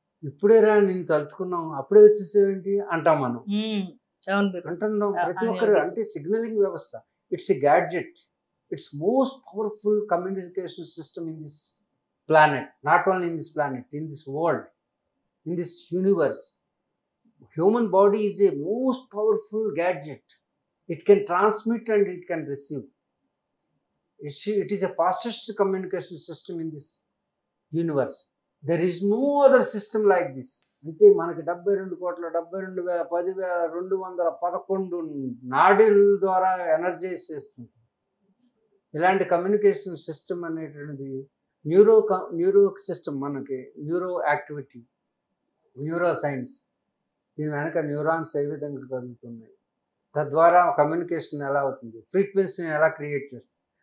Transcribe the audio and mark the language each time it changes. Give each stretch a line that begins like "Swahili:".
Telugu: ఇప్పుడే రా నిన్ను తలుచుకున్నాం, అప్పుడే వచ్చేసేవేంటి అంటాం మనం. అంటున్నాం ప్రతి ఒక్కరు. అంటే సిగ్నలింగ్ వ్యవస్థ,
English: It's a gadget, it's most powerful communication system in this planet, not only in this planet, in this world, in this universe. Human body is a most powerful gadget. It can transmit and it can receive. It is a fastest communication system in this universe. There is no other system like this.
Telugu: అంటే మనకి 72,72,10,211 నాడీల ద్వారా energise చేస్తుంది. ఇలాంటి communication system అనేటువంటిది neuro system, మనకి neuro activity, neuro science, దీని వెనక neurons ఏ విధంగా కదులుతున్నాయి, తద్వారా కమ్యూనికేషన్ ఎలా అవుతుంది, ఫ్రీక్వెన్సీని ఎలా క్రియేట్ చేస్తుంది.